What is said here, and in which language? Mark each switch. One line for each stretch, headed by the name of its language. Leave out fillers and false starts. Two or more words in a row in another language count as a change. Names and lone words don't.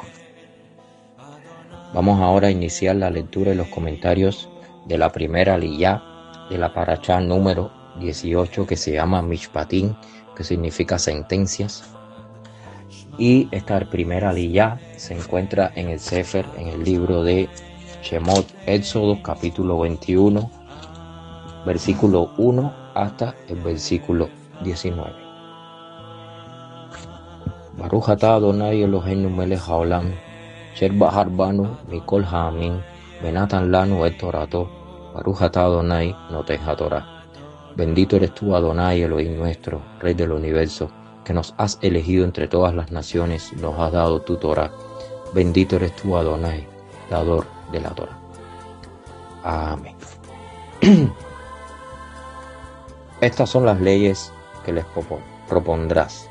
Spanish: Vamos ahora a iniciar la lectura y los comentarios de la primera aliyá de la parashá número 18, que se llama Mishpatim, que significa sentencias. Y esta primera aliyá se encuentra en el Sefer, en el libro de Shemot, Éxodo, capítulo 21, versículo 1 hasta el versículo 19.
Hebrew: ברוך אתה אדוני אלוהינו מלך העולם, אשר בחר בנו מכל העמים, ונתן לנו את תורתו, ברוך אתה אדוני נותן התורה.
Spanish: Bendito eres tú, Adonai, Elohim nuestro, Rey del universo, que nos has elegido entre todas las naciones, nos has dado tu Torah. Bendito eres tú, Adonai, dador de la Torah. Amén. Estas son las leyes que les propondrás.